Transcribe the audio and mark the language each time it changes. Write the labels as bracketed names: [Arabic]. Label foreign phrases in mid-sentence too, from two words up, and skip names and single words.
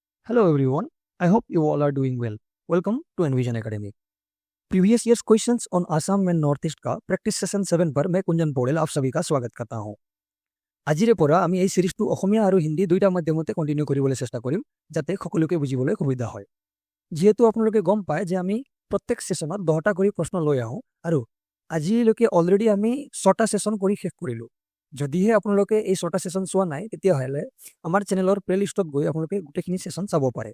[English] Hello everyone. I hope you all are doing well. Welcome to Envision Academy. previous years questions on Assam and North East [Hindi] का [English] practice session [Hindi] 7 पर मैं कुंजन पौडेल आप सभी का स्वागत करता हूं। [Assamese] আজিৰে পৰা আমি এই সিৰিজটো অসমীয়া আৰু হিন্দী দুইটা মাধ্যমতে কন্টিনিউ কৰিবলৈ চেষ্টা কৰিম যাতে সকলোকে বুজিবলৈ সুবিধা হয়। যেহেতু আপোনালোকে গম পায় যে আমি প্ৰত্যেক সেশনত 10টা কৰি প্ৰশ্ন লৈ আহোঁ আৰু আজিলৈকে অলৰেডি আমি 6টা সেশন কৰি শেষ কৰিলোঁ। যদিহে আপোনালোকে এই 6টা সেশন চোৱা নাই তেতিয়াহ'লে আমাৰ চেনেলৰ প্লেলিষ্টত গৈ আপোনালোকে গোটেইখিনি সেশন চাব পাৰে।